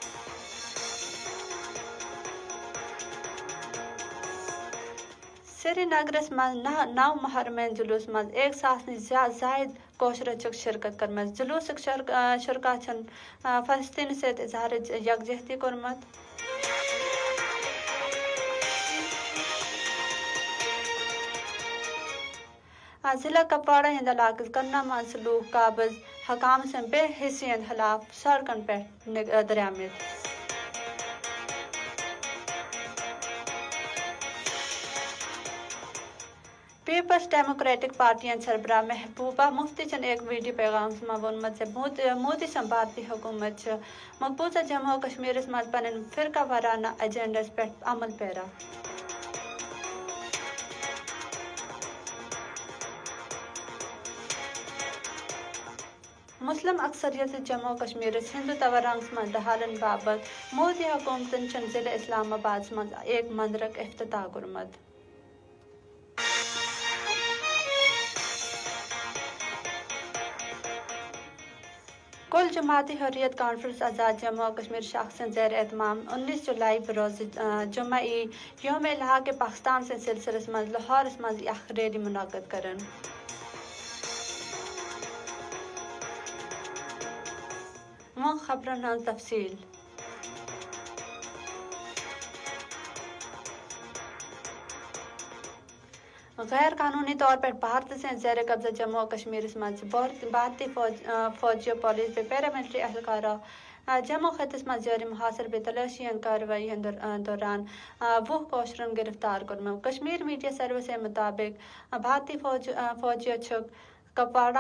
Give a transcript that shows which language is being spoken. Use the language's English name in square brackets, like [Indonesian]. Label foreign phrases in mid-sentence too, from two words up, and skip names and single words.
[Kashmiri] سری نگرس منٛز 9 محرمین جلوس منٛز 1000 نِش زاید کوشرو چھکھ شرکت کٔرمٕژ جلوٗسٕکۍ شرکا چھن فلسطیٖنس سۭتۍ اظہار یکجہتی کوٚرمُت ضلع کپواڑہ ہٕنٛدِ علاقس گننا منٛز لوٗکھ قابض حکام سٕنٛدِ بے حیثیت خلاف سڑکن پٮ۪ٹھ درٛامٕتۍ پیپلز ڈیموکریٹک پارٹی سربراہ محبوبہ مفتی چن ایک ویڈیو پیغامس منٛز ووٚنمُت زِ مودی سٕنٛز بھارتی حکوٗمت چھِ مقبوضہ جموں کشمیرس منٛز پنٕنۍ فرقہ وارانہ ایجنڈس پٮ۪ٹھ عمل پیرا مسلم اکثریت جموں کشمیرس ہندو تورنگس منٛز ڈہالن باپتھ مودی حکومتن چھُنہٕ ضلع اسلام آبادس منٛز ایک مندرک افتتاح کوٚرمُت کل جماعتی حریت کانفرنس آزاد جموں کشمیر شخص زیر اہتمام 19 جولائی بروز جمعہ یوم الحاق پاکستان سٕنٛدِ سلسلس منٛز لاہورس منٛز اکھ ریلی منعقد کرن وۄنۍ خبرن ہٕنٛز تفصیل [Urdu] غیر قانونی طور پر بھارت سے زیر قبضہ [Kashmiri] جموں کشمیرس منٛز بھارتی فوجی پولیس بے پیراملٹری اہلکارو جموں خطس منٛز جٲری محاصر بے تلاشی کاروٲیی دوران 20 کوشرن گرفتار کوٚرمُت کشمیر میڈیا سروسِ مُطٲبق بھارتی فوجیو چھُکھ کپواڑہ